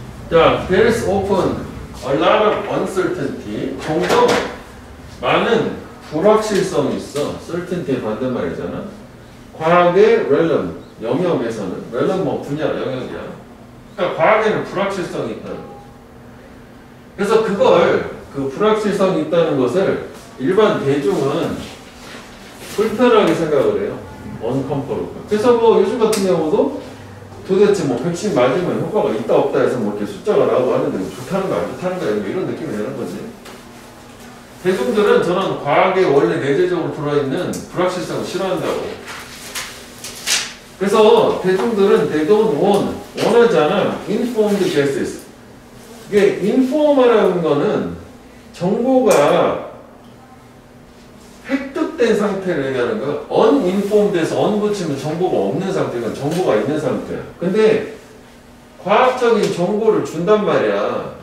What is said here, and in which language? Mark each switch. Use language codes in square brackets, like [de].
[en] 자, there is often a lot of uncertainty. [ko] 종종 많은 불확실성이 있어. certainty의 반대말이잖아. 과학의 realm, 영역에서는 realm 뭐 분야, 영역이야. 그러니까 과학에는 불확실성이 있다는 거지. 그래서 그걸 그 불확실성이 있다는 것을 일반 대중은 불편하게 생각을 해요. [en] uncomfortable. [ko] 그래서 뭐 요즘 같은 경우도 도대체 뭐 백신 맞으면 효과가 있다 없다 해서 뭐 이렇게 숫자가 나오고 하는데 뭐 좋다는 거 안 좋다는 거야. 이런 느낌이 되는 거지. 대중들은 저는 과학에 원래 내재적으로 들어있는 불확실성을 싫어한다고. 그래서 대중들은 [en] they don't want, [ko] 원하지 않아 [en] informed guesses. [ko] 이게 inform이라는 거는 정보가 획득된 상태를 얘기하는 거야. uninformed에서 un 붙이면 정보가 없는 상태가 정보가 있는 상태야. 근데 과학적인 정보를 준단 말이야.